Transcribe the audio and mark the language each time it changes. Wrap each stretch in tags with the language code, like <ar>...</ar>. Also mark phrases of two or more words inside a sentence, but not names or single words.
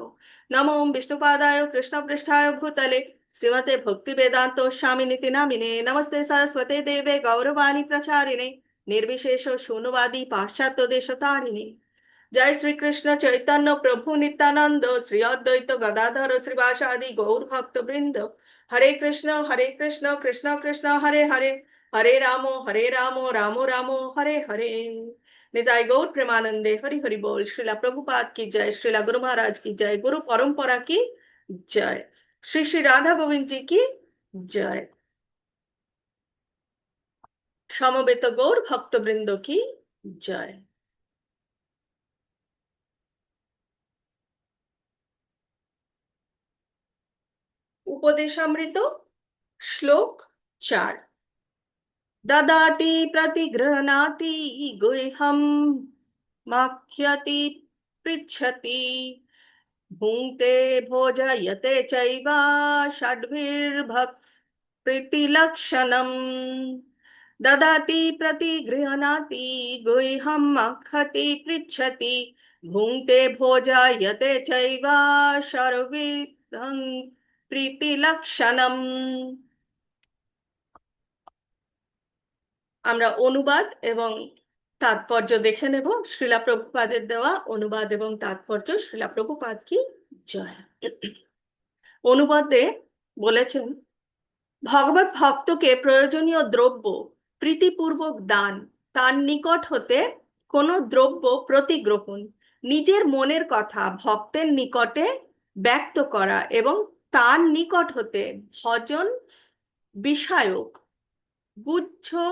<sa>नमो विष्णुपादाय कृष्णपृष्ठाय भूतले श्रीमते भक्तिवेदान्त स्वामिनिति नामिने। नमस्ते सरस्वते देवे गौरवाणी प्रचारिणे निर्विशेष शून्यवादी पाश्चात्य देशतारिणे। जय श्री कृष्ण चैतन्य प्रभु नित्यानंद श्री अद्वैत गदाधर श्रीवासादि गौर भक्त वृंद। हरे कृष्ण कृष्ण कृष्ण हरे हरे हरे राम राम राम हरे हरे।</sa> <bn>নিতাই গৌর প্রেমানন্দে হরি হরি বোল।</bn> <hi>श्रीला प्रभुपाद की जय, श्रीला गुरु महाराज की जय, गुरु परंपरा की जय, श्री श्री राधा गोविंद जी की जय, समवेत गौर भक्त वृंदो की जय। उपदेशामृत श्लोक 4।</hi> <sa>ददाति प्रतिगृह्णाति गुह्यं माख्यति पृच्छति भुङ्क्ते भोजयते चैव षड्भिर्भक् प्रीतिलक्षणम्। ददाति प्रतिगृह्णाति गुह्यं माख्यति पृच्छति भुङ्क्ते भोजयते चैव षड्भिर्भक् प्रीतिलक्षणम्।</sa> <bn>আমরা অনুবাদ এবং তাৎপর্য দেখে নেব। শ্রীলা প্রভুপাদের দেওয়া অনুবাদ এবং তাৎপর্য। শ্রীলা প্রভুপাদ কি জয়। অনুবাদে বলেছেন, ভগবত ভক্তকে প্রয়োজনীয় দ্রব্য প্রীতিপূর্বক দান, তার নিকট হতে কোনো দ্রব্য প্রতিগ্রহণ, নিজের মনের কথা ভক্তের নিকটে ব্যক্ত করা এবং তার নিকট হতে ভজন বিষয়ক গুচ্ছ</bn>